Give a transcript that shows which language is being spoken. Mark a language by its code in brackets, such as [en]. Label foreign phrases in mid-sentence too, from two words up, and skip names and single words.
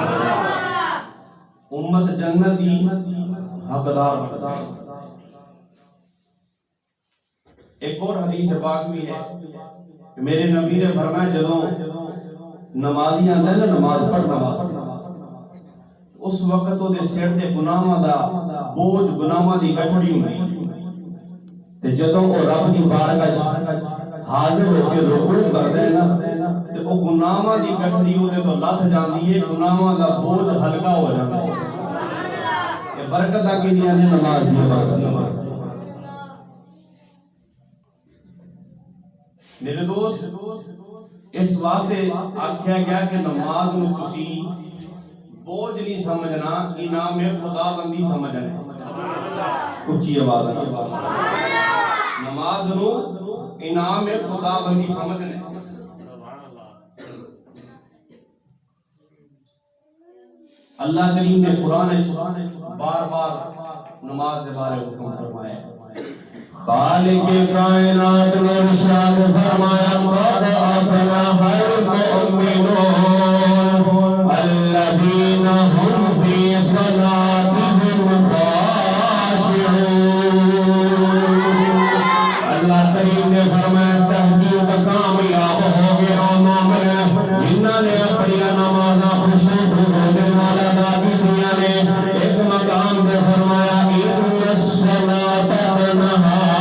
[ur] امت جنتی حقدار ایک اور حدیث پاک بھی ہے کہ میرے نبی نے فرمایا [pa] جدوں نمازی آندا ہے نا نماز پڑھنا واسطے اس وقت وہ دے سر تے گناہاں دا بوجھ گناہاں دی گٹھڑی ہوندی تے جدوں او رب دی بارگاہ وچ حاضر ہو کے رکوع کردا ہے نا تے او گناہاں دی گٹھڑی اودے تو لتھ جاندی ہے گناہاں دا بوجھ ہلکا ہو جاندا ہے [ar] سبحان اللہ [pa] برکت آ کے دی نماز دی برکت میرے دوست اس واسطے آکھیا گیا کہ نماز نو تسی بوجھ نہیں سمجھنا انعام خدا بندی سمجھنا اچھی آواز نماز نو انعام خدا بندی سمجھنا [ur] اللہ کریم نے قرآن بار بار نماز کے بارے حکم فرمایا ہے خالق کائنات نے ارشاد فرمایا [ar] قد افلح المؤمنون الذين هم في صلاتهم خاشعون [pa] اللہ کریم نے فرمایا تحقیق کامیاب ہو گیا مومن جنہاں نے اپنی نمازاں خشوع کے نال ادا کیتیاں نے ایک مقام پہ فرمایا [ar] ان الصلاۃ تنہا